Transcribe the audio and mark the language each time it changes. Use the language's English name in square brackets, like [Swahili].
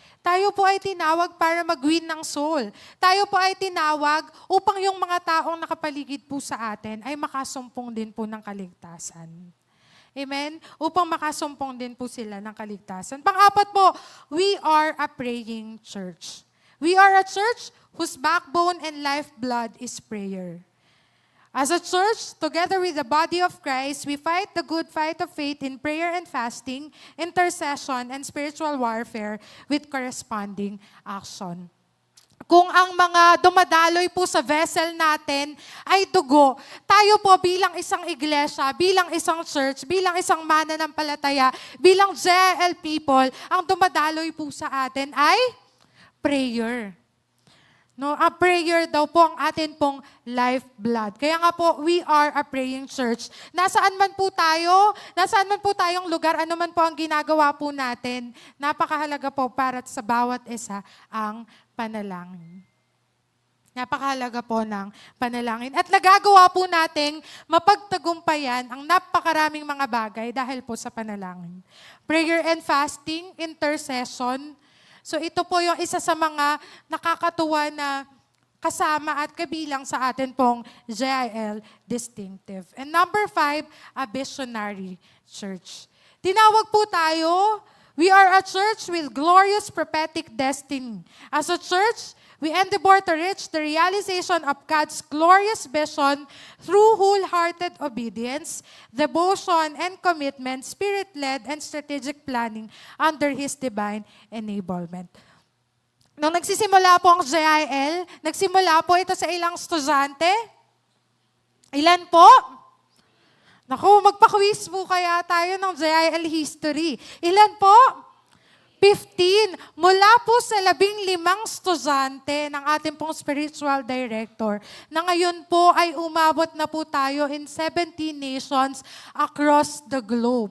[Filipino] Tayo po ay tinawag para mag-win ng soul. Tayo po ay tinawag upang yung mga taong nakapaligid po sa atin ay makasumpong din po ng kaligtasan. Amen? Upang makasumpong din po sila ng kaligtasan. Pang-apat po, [English] we are a praying church. We are a church whose backbone and lifeblood is prayer. As a church, together with the body of Christ, we fight the good fight of faith in prayer and fasting, intercession, and spiritual warfare with corresponding action. [Filipino] Kung ang mga dumadaloy po sa vessel natin ay dugo, tayo po bilang isang iglesia, bilang isang church, bilang isang mananampalataya, bilang JL people, ang dumadaloy po sa atin ay prayer. A prayer daw po ang atin pong lifeblood. Kaya nga po, [English] we are a praying church. [Filipino] Nasaan man po tayong lugar, ano man po ang ginagawa po natin, napakahalaga po para sa bawat isa ang panalangin. Napakahalaga po ng panalangin. At nagagawa po nating mapagtagumpayan ang napakaraming mga bagay dahil po sa panalangin. [English] Prayer and fasting, intercession. [Filipino] So ito po yung isa sa mga nakakatuwa na kasama at kabilang sa atin pong JIL Distinctive. [English] And number 5, a visionary church. [Filipino] Tinawag po tayo, [English] we are a church with glorious prophetic destiny. As a church, we endeavor to reach the realization of God's glorious vision through wholehearted obedience, devotion, and commitment, spirit-led, and strategic planning under His divine enablement. [Filipino] Nung nagsisimula po ang JIL, nagsimula po ito sa ilang estudyante. Ilan po? Naku, magpa-quiz po kaya tayo ng JIL history. Ilan po? 15. Mula po sa 15 estudyante ng ating pong spiritual director na ngayon po ay umabot na po tayo [English] in 17 nations across the globe.